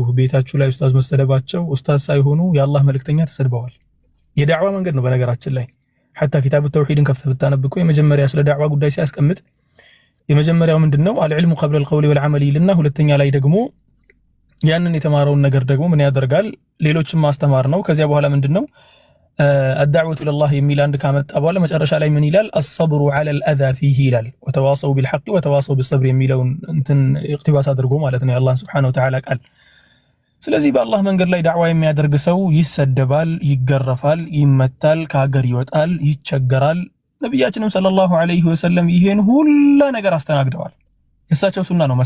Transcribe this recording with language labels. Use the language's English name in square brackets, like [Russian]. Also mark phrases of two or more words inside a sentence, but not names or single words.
[Amharic] ቤታችሁ ላይ ኡስታዝ መሰደባቸው ኡስታዝ ሳይሆኑ የአላህ መልእክተኛ ተሰድበዋል። የዳዕዋ መንገድ ነው። በነገራችን ላይ ሐታ ኪታብ ተውሂድን ከፍተህ ብታነብቁ የመጀመሪያ ስለ ዳዕዋ ጉዳይ ሲያስቀምጥ የመጀመሪያው ምንድነው [Arabic] العلم قبل القول والعمل [Amharic] ይልና ሁለተኛ ላይ ደግሞ ያንን የተማረውን ነገር ደግሞ ምን ያደርጋል ሌሎችን ማስተማር ነው። ከዚያ በኋላ ምንድነው [Arabic] الدعوة إلى الله [Amharic] የሚል አንድ ካመጣ በኋላ መጨረሻ ላይ ምን ይላል? [Arabic] الصبر على الأذى فيه [Amharic] ይላል። [Arabic] وتواصوا بالحق وتواصوا بالصبر [Amharic] የሚለውን እንትን ኢቅቲባስ አድርጎ ማለት ነው የአላህ [Arabic] سبحانه وتعالى [Amharic] ቃል። ስለዚህ በአላህ መንገድ ላይ ዳዕዋ የሚያደርግ ሰው ይሰደባል፣ ይገረፋል፣ ይመታል፣ ከሀገር ይወጣል፣ ይቸገራል። ነብያችንም [Arabic] صلى الله عليه وسلم [Amharic] ይሄን ሁሉ ነገር አስተናግደዋል። የእሳቸው ሱና ነው